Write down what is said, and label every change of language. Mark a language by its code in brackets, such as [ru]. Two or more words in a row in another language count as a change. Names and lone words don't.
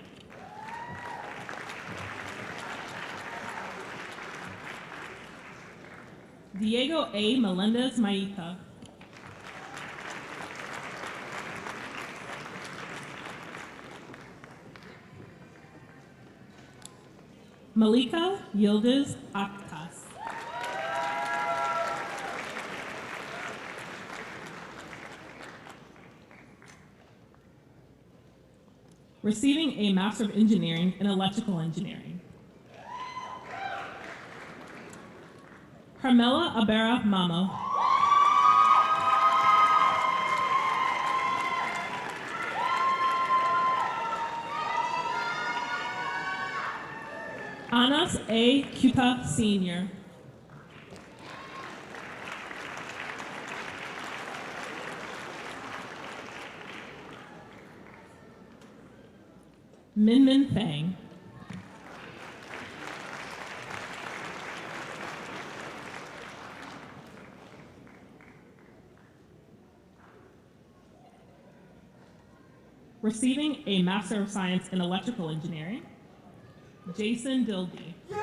[en] Diego A. Melendez Maita. Malika Yildiz Akhtas. Receiving a Master of Engineering in Electrical Engineering. Carmela Abera Mamo. Anas A. Kuta Sr. Min Min Fang. Receiving a Master of Science in Electrical Engineering, Jason Dilby.